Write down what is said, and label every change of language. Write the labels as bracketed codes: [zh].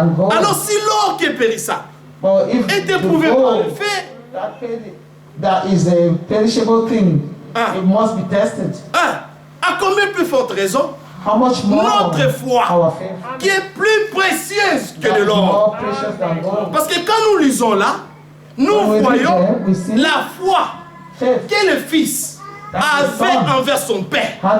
[fr] Alors si l'or qui est périssable est éprouvé par le feu, [en] that is a perishable thing. It must be tested. [fr] À combien plus forte raison, notre foi qui est plus précieuse que de l'or. Parce que quand nous lisons là, nous voyons la foi que le Fils avait envers son Père.